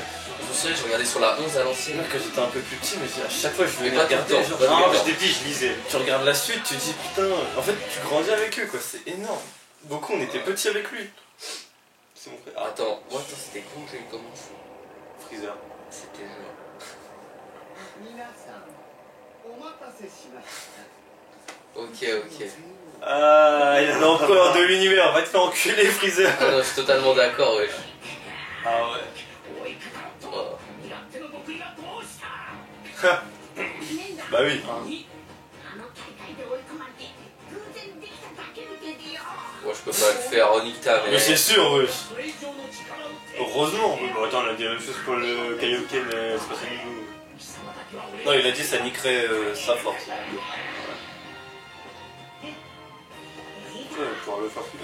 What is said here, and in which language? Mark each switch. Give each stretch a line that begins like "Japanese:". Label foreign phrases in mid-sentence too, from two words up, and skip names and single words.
French: Je me souviens, je regardais sur la 11 à l'ancienne. Quand j'étais un peu plus petit, mais à chaque fois je Mais venais pas tout le regarder. temps. Genre, Non, j'étais petit, je lisais. tu regardes la suite, tu te dis putain, en fait tu grandis avec eux quoi, c'est énorme. Goku on était petits avec lui. C'est mon frère. Ah, Attends, moi, c'était con que j'ai commencé. Freezer. C'était genre.
Japanese: 皆さん、お待たせしました。
French: Ok, ok. Ah, il a L'empereur de l'univers, va te faire enculer Freezer. Ah non, je suis totalement d'accord, wesh. Ah ouais. Oh. Bah oui.
Japanese: あの大会で追い込まれて偶然できただけの手でよ。
French: Moi, je peux pas le faire, Onikta, mais. Mais c'est sûr, wesh. Heureusement. Bon, attends, on a dit la même chose pour le Kaioken Special Niveau. Non, il a dit ça niquerait sa force. Ouais, pour le faire plus.